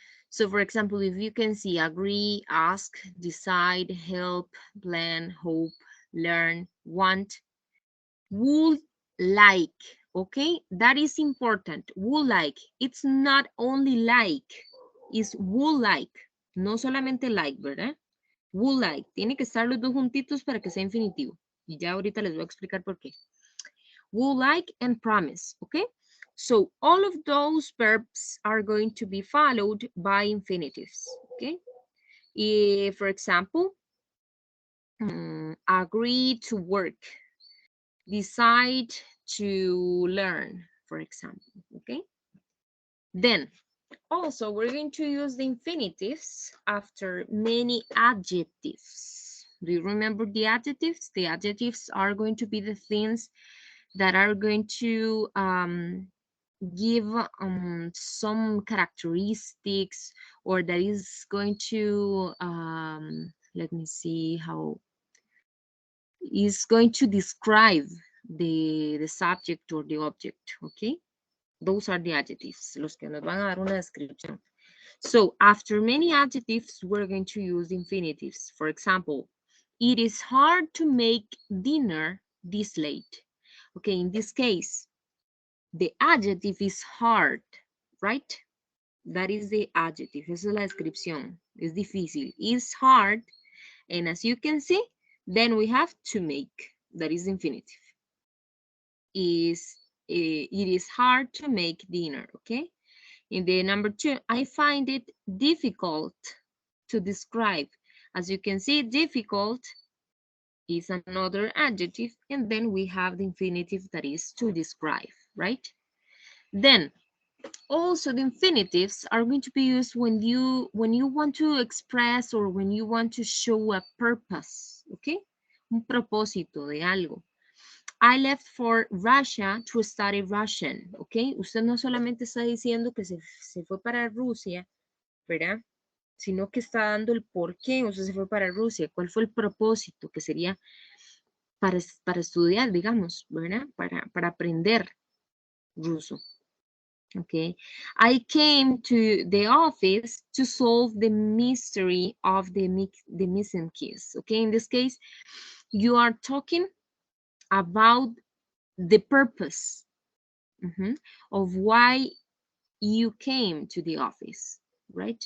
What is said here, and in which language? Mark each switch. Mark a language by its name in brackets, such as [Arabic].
[English] So for example, if you can see agree, ask, decide, help, plan, hope, learn, want, would like, okay? That is important, would like. It's not only like, it's would like, [Spanish] no solamente like, ¿verdad? [English] Would like, [Spanish] tiene que estar los dos juntitos para que sea infinitivo. Y ya ahorita les voy a explicar por qué. [English] Would like and promise, okay? So all of those verbs are going to be followed by infinitives, okay? If, for example, agree to work, decide to learn, for example, okay? Then also we're going to use the infinitives after many adjectives. Do you remember the adjectives? The adjectives are going to be the things that are going to give some characteristics, or that is going to, let me see how, is going to describe the subject or the object, okay? Those are the adjectives, [Spanish] los que nos van a dar una descripción. [English] So after many adjectives, we're going to use infinitives. For example, it is hard to make dinner this late. Okay, in this case, the adjective is hard, right? That is the adjective. [Spanish] Esa es la descripción. Es difícil. [English] It's hard. And as you can see, then we have to make. That is infinitive. It is hard to make dinner, okay? In the number 2, I find it difficult to describe. As you can see, difficult is another adjective, and then we have the infinitive that is to describe, right? Then also the infinitives are going to be used when you want to express or when you want to show a purpose, okay? [Spanish] Un propósito de algo. [English] I left for Russia to study Russian, okay? [Spanish] Usted no solamente está diciendo que se fue para Rusia, ¿verdad? Sino que está dando el por qué usted se fue para Rusia, cuál fue el propósito, que sería para estudiar, digamos, ¿verdad? Para aprender ruso. [English] Okay, I came to the office to solve the mystery of the missing keys. Okay, in this case, you are talking about the purpose of why you came to the office, right?